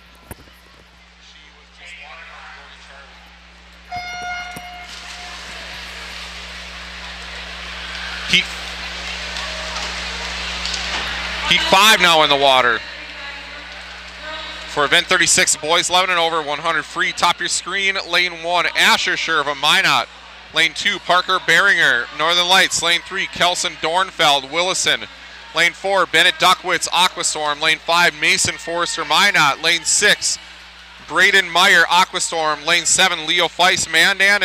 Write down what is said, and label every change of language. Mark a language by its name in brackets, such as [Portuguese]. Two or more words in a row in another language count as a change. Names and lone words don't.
[English] Heat 5 now in the water. For event 36, boys 11 and over, 100 free. Top your screen, lane 1, Asher Sherva, Minot. Lane 2, Parker Beringer, Northern Lights. Lane 3, Kelson Dornfeld, Willison. Lane 4, Bennett Duckwitz, Aquastorm. Lane 5, Mason Forrester, Minot. Lane 6, Braden Meyer, Aquastorm. Lane 7, Leo Feist, Mandan.